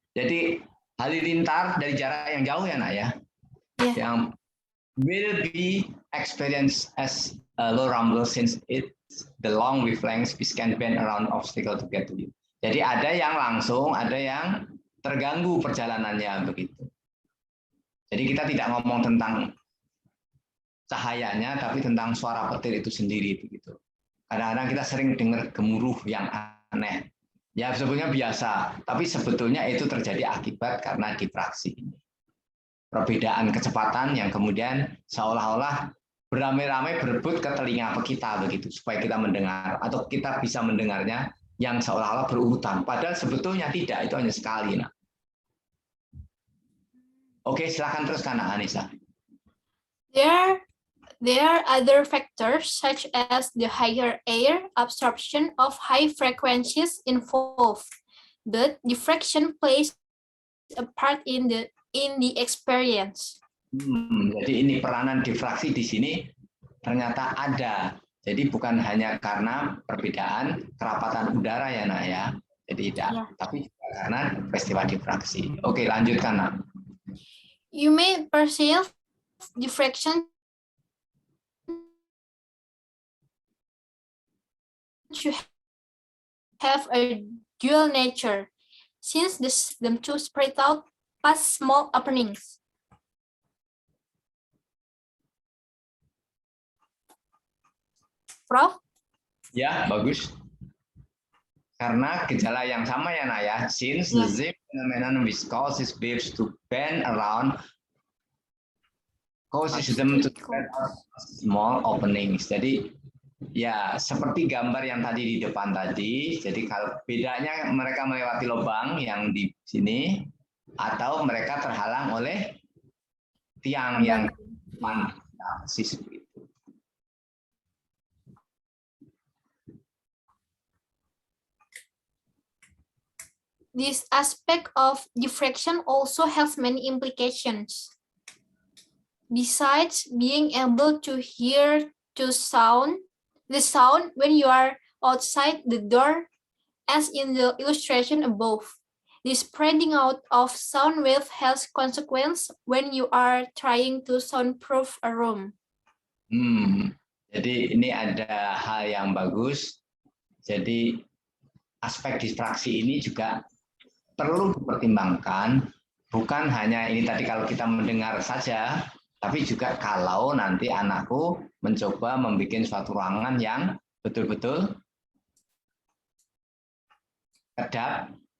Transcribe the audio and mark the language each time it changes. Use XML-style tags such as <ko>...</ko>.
<id>Jadi halilintar dari jarak yang jauh ya, Nak ya. Yeah.</id> <en>Yang will be experienced as a low rumble since it's the long wavelengths which can bend around obstacle to get to you.</en> <id>Jadi ada yang langsung, ada yang terganggu perjalanannya begitu. Jadi kita tidak ngomong tentang cahayanya, tapi tentang suara petir itu sendiri begitu. Kadang-kadang kita sering dengar gemuruh yang aneh. Ya sebetulnya biasa, tapi sebetulnya itu terjadi akibat karena diffraksi ini. Perbedaan kecepatan yang kemudian seolah-olah beramai-ramai berebut ke telinga kita begitu supaya kita mendengar atau kita bisa mendengarnya yang seolah-olah berurutan. Padahal sebetulnya tidak, itu hanya sekali. Nah. Oke, silakan teruskan Anissa.</id> <en>There are other factors such as the higher air absorption of high frequencies involved, but diffraction plays a part in the experience.</en> <id>Jadi ini peranan difraksi di sini ternyata ada. Jadi bukan hanya karena perbedaan kerapatan udara ya nak ya. Jadi tidak, tapi juga karena peristiwa difraksi. Oke, lanjutkan nak.</id> <en>You may perceive diffraction to have a dual nature, since them two spread out past small openings.</en> <id>Prof? Ya, bagus. Karena gejala yang sama ya nak ya.</id> <en>Since the same phenomenon which causes waves to bend around causes them to spread out small openings.</en> <id>Jadi ya seperti gambar yang tadi di depan tadi. Jadi kalau bedanya mereka melewati lubang yang di sini atau mereka terhalang oleh tiang yang seperti itu.</id> <en>This aspect of diffraction also has many implications. Besides being able to hear the sound when you are outside the door, as in the illustration above, the spreading out of sound wave has consequence when you are trying to soundproof a room.</en> <id>Jadi ini ada hal yang bagus. Jadi aspek distraksi ini juga perlu dipertimbangkan, bukan hanya ini tadi kalau kita mendengar saja, tapi juga kalau nanti anakku mencoba membuat suatu ruangan yang betul-betul kedap</id>